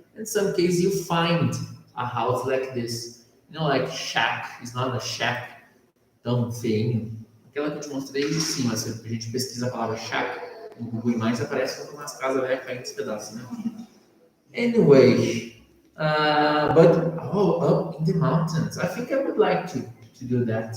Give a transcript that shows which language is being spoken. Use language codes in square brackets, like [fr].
[en] In some cases, you find a house like this. You know, like shack. It's not a shack [pt] tão feio. Aquela que eu te mostrei em cima, se a gente pesquisa a palavra shack no Google Imagens, aparece como umas casas velhas caindo nos pedaços, né? [en] Anyway, but up in the mountains, I think I would like to do that.